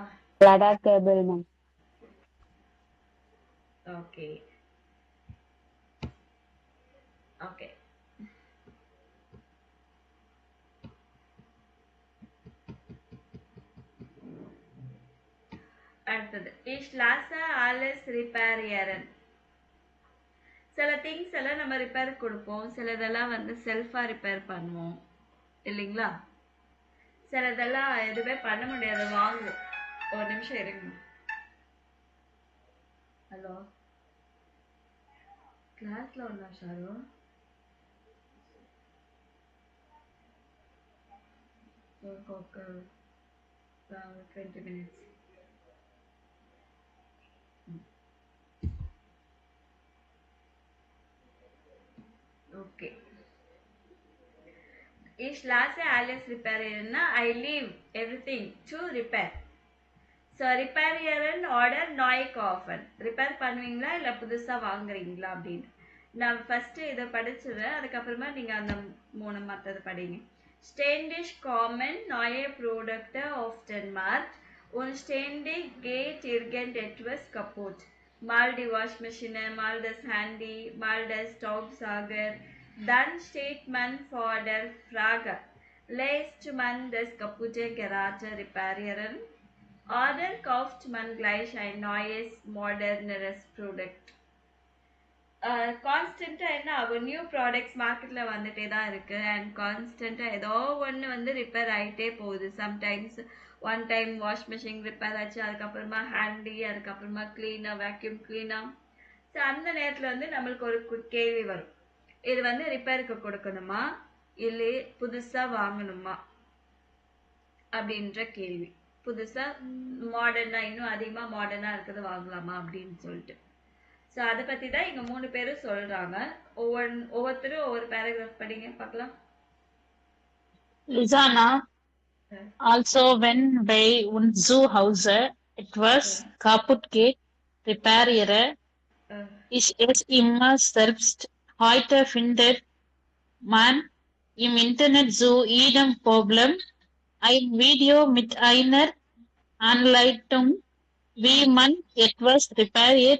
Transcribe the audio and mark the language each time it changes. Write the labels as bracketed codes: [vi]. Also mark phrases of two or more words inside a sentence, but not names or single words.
[en] Ladder cable, ma'am. [ta] ஓகே. ஓகே. அடுத்தது, [de] ich lasse alles reparieren. [ta] சில திங்ஸ் எல்லாம் நம்ம ரிப்பேர் கொடுப்போம், சிலதெல்லாம் வந்து செல்ஃபா ரிப்பேர் பண்ணுவோம் இல்லைங்களா? சிலதெல்லாம் எதுவுமே பண்ண முடியாது, வாங்குவோம். ஒரு நிமிஷம் இருங்க. ஹலோ, கிளாஸ்ல ஒண்ணா ஷாரு? ஒரு 20 minutes. [en] Okay. [de] Ich lasse alles reparieren. [en] I leave everything to repair. [de] So reparieren order neu kaufen. [ta] Repair பண்ணுவீங்களா இல்ல புதுசா வாங்குறீங்களா அப்படின்னு. நான் ஃபர்ஸ்ட் இதை படிச்சிடுறேன், அதுக்கப்புறமா நீங்க அந்த 3 மற்றது படிங்க. [de] Ständig kommen neue Produkte auf den Markt und ständig geht irgendetwas kaputt. Mal die Waschmaschine, mal das Handy, mal der Staubsauger. Dann steht man vor der Frage, lässt man das kaputte Gerät reparieren oder kauft man gleich ein neues, moderneres Produkt? [ta] கான்ஸ்டன்டா என்ன ஆகும், [en] new products [ta] மார்க்கெட்ல வந்துட்டே தான் இருக்கு அண்ட் கான்ஸ்டன்டா ஏதோ ஒன்று வந்து ரிப்பேர் ஆகிட்டே போகுது. [en] sometimes one time wash machine repair [ta] ஆச்சு, அதுக்கப்புறமா ஹேண்டி, அதுக்கப்புறமா கிளீனர், [en] vacuum cleaner. [ta] ஸோ அந்த நேரத்தில் வந்து நம்மளுக்கு ஒரு கேள்வி வரும், இது வந்து ரிப்பேருக்கு கொடுக்கணுமா இல்லை புதுசாக வாங்கணுமா அப்படின்ற கேள்வி. புதுசாக மாடர்னாக இன்னும் அதிகமாக மாடர்னாக இருக்கிறது வாங்கலாமா அப்படின்னு சொல்லிட்டு. ஸோ அதை பற்றி தான் இங்கே 3 பேரும் சொல்கிறாங்க. ஒவ்வொருத்தரும் ஒவ்வொரு பேராகிராஃப் படிங்க பார்க்கலாம். [de] Lisana, also wenn bei uns zu Hause etwas kaputt geht, repariere Äh, Ich es immer selbst. Heute findet man im Internet zu jedem Problem ein Video mit einer Anleitung, wie man etwas repariert.